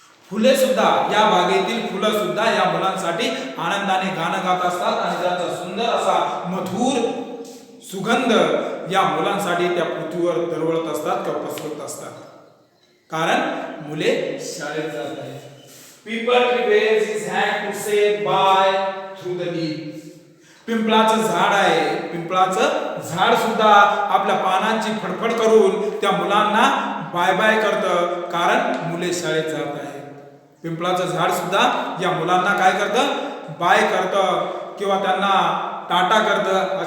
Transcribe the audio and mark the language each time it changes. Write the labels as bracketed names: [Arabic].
[Marathi] फुले सुद्धा, या बागेतील फुलं सुद्धा या मुलांसाठी आनंदाने गाणं गात असतात आणि त्याचा सुंदर असा मधुर सुगंध या मुलांसाठी त्या पृथ्वीवर दरवळत असतात किंवा पसरत असतात. कारण मुले शाळेत जात आहेत. [English] Peepal prepares his hand to say bye through the leaf. [Marathi] पिंपळाचं झाड आहे, पिंपळाचं झाड सुद्धा आपल्या पानांची फडफड करून त्या मुलांना बाय बाय करतं, कारण मुले शाळेत जात आहेत. पिंपळाचं झाड सुद्धा या मुलांना काय करतं, बाय करतं किंवा त्यांना टाटा करतं.